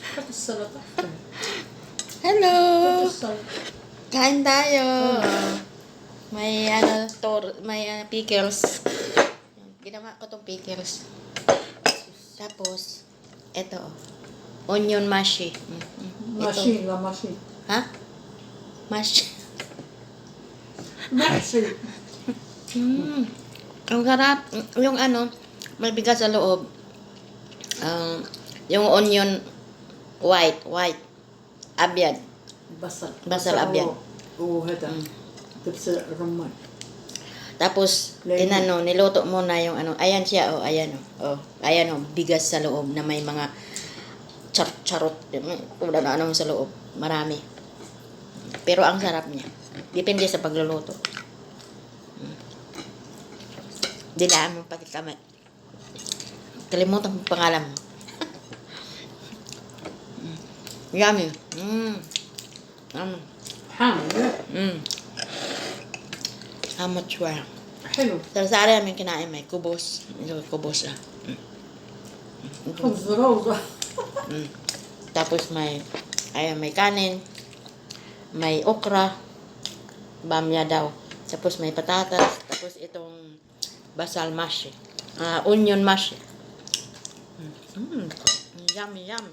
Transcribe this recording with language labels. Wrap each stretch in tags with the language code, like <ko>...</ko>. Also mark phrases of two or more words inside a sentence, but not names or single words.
<ar>السلطة.</ar> <en>Hello!</en> <ar>حط السلطة.</ar> <tl>Kain tayo. May may pickles. Ginawa ko tong pickles. Tapos, ito.</tl> <en>Onion mashi.</en> <ar>ماشي لا ماشي. Ha? Mashi. ماشي.</ar> <tl>Ang sarap. Yung may bigas sa loob. Yung</tl> <en>onion white.</en> <ar>Abyad. بصل أبيض. وهذا دبس الرمان.</ar> <tl>Tapos, niluto muna yung ayan siya, ayan bigas sa loob na may mga charot, kung ano sa loob, marami. Pero ang sarap niya. Depende sa pagluluto. Dilaan mo pati kamay. Kalimutan mo pangalan mo.</tl> <en>Yummy.</en> <ar>حامض.</ar> <en>How much were?</en> <ar>حلو.</ar> <tl>Sari namin kinain, may kubos. Kubos ah.</tl> <ar>خبز روضة.</ar> <tl>Tapos may kanin, may okra, bamya daw. Tapos may patatas, tapos itong basal mash.</tl> <en>Onion mash. Yummy.</en>